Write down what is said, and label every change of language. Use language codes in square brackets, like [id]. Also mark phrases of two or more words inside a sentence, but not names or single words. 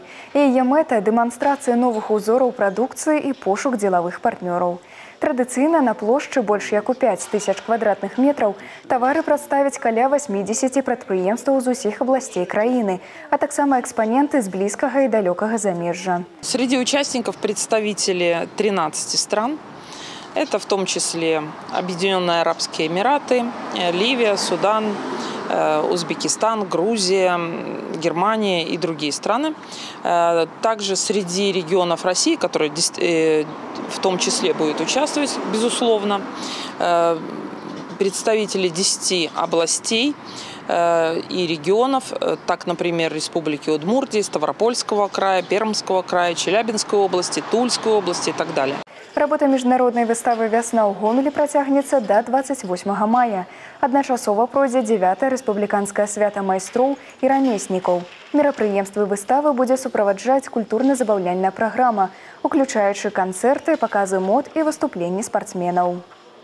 [be] Яе мэта – дэманстрацыя новых узораў прадукцыі і пошук дзелавых партнёраў. Традыцыйна на плошчы больш як у 5000 квадратных метраў тавары прадставяць каля 80 прадпрыемстваў з усіх абласцей краіны, а таксама экспоненты з блізкага і далёкага замежжа. [ru] Среди участников представители 13 стран. Это в том числе Объединенные Арабские Эмираты, Ливия, Судан, Узбекистан, Грузия, Германия и другие страны. Также среди регионов России, которые в том числе будут участвовать, безусловно, представители 10 областей и регионов, так, например, Республики Удмуртии, Ставропольского края, Пермского края, Челябинской области, Тульской области и так далее. [be] Работа міжнароднай выставы «Вясна ў Гомелі» працягнецца да 28 мая. Адначасова пройдзе 9-е рэспубліканскае свята майстроў і рамеснікаў. Мерапрыемствы выставы будзе суправаджаць культурна-забаўляльная праграма, уключаючы канцэрты, паказы мод і выступленні спартсменаў.